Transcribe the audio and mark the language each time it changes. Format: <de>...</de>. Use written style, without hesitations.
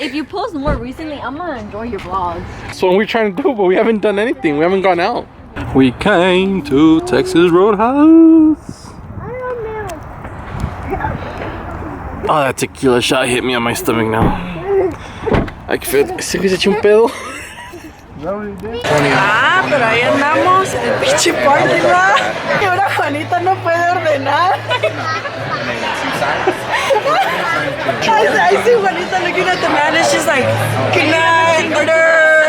<en>If you post more recently, I'm gonna enjoy your vlogs. That's what we're trying to do, but we haven't done anything. We haven't gone out. We came to Texas Roadhouse. Oh, that tequila shot hit me on my stomach now. I can feel it.</en> <es>¿Se eché un pedo? Ah, pero ahí andamos en el pinche parking lot. Y ahora Juanita no puede ordenar.</es> <en>I see Juanita looking at the man and she's like, can I order?</en>